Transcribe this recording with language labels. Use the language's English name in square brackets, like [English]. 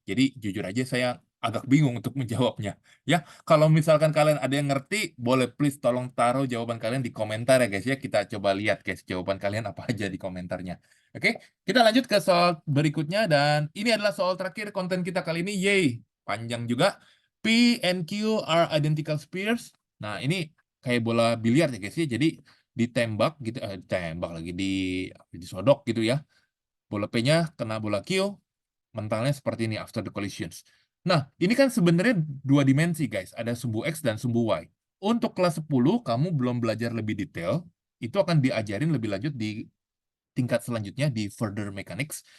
[Indonesian] Jadi jujur aja saya agak bingung untuk menjawabnya. Ya, kalau misalkan kalian ada yang ngerti, boleh please tolong taruh jawaban kalian di komentar ya guys ya. Kita coba lihat guys jawaban kalian apa aja di komentarnya. Oke, kita lanjut ke soal berikutnya dan ini adalah soal terakhir konten kita kali ini. Yeay, panjang juga. [English] P and Q are identical spheres. [Indonesian] Nah, ini kayak bola biliar ya guys ya. Jadi ditembak gitu, ditembak lagi disodok gitu ya. Bola P-nya kena bola Q, mentalnya seperti ini [English] after the collisions. [Indonesian] Nah, ini kan sebenarnya dua dimensi, guys. Ada sumbu X dan sumbu Y. Untuk kelas 10, kamu belum belajar lebih detail. Itu akan diajarin lebih lanjut di tingkat selanjutnya di further mechanics.